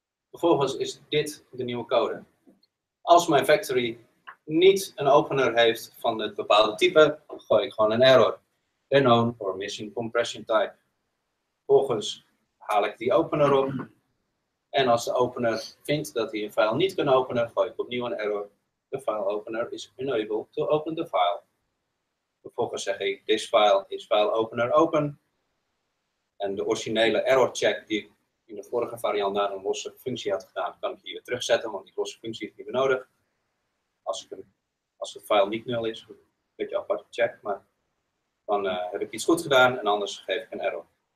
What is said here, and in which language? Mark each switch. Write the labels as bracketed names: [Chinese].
[Dutch] Vervolgens is dit de nieuwe code. Als mijn factory niet een opener heeft van het bepaalde type, gooi ik gewoon een error. [English] Unknown or missing compression type. [Dutch] Vervolgens haal ik die opener op. En als de opener vindt dat hij een file niet kan openen, gooi ik opnieuw een error. [English] De file opener is unable to open the file. [Dutch] Vervolgens zeg ik, [English] this file is file opener open. [Dutch] En de originele error check die ik in de vorige variant naar een losse functie had gedaan, kan ik hier weer terugzetten, want die losse functie is niet meer nodig. Als de file niet nul is, een beetje apart check, maar dan heb ik iets goed gedaan en anders geef ik een error.